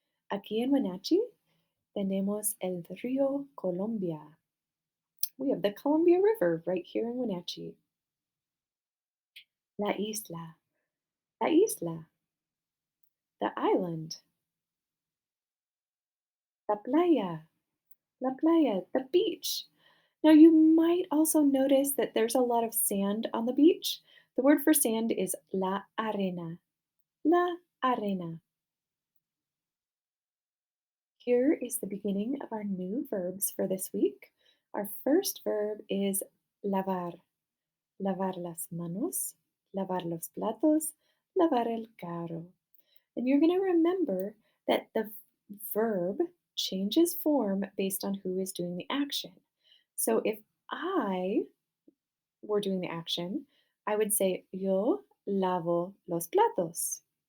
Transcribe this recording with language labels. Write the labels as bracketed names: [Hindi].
[Spanish] Aquí en Wenatchee tenemos el río Columbia. [English] We have the Columbia River right here in Wenatchee. [Spanish] La isla. La isla. [English] The island. [Spanish] La playa. La playa. [English] The beach. Now, you might also notice that there's a lot of sand on the beach. The word for sand is [Spanish] la arena. La arena. [English] Here is the beginning of our new verbs for this week. Our first verb is lavar. [Spanish] Lavar las manos, lavar los platos, lavar el carro. [English] And you're going to remember that the verb changes form based on who is doing the action. So if I were doing the action, I would say [Spanish] yo lavo los platos.